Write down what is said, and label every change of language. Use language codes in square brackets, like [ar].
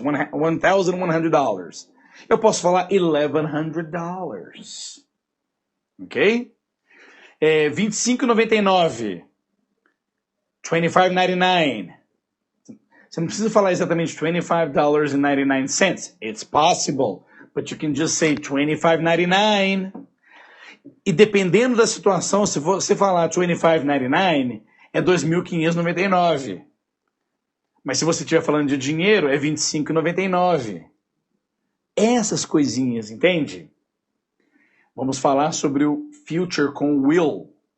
[pt] $1,100. Eu posso falar $1,100. Ok? $25,99. $25,99. Você não precisa falar exatamente $25.99. [en] It's possible, but you can just say $25.99. [pt] E dependendo da situação, se você falar $25.99, é $2.599. Mas se você estiver falando de dinheiro, é $25,99. Essas coisinhas, entende? Vamos falar sobre o future com will.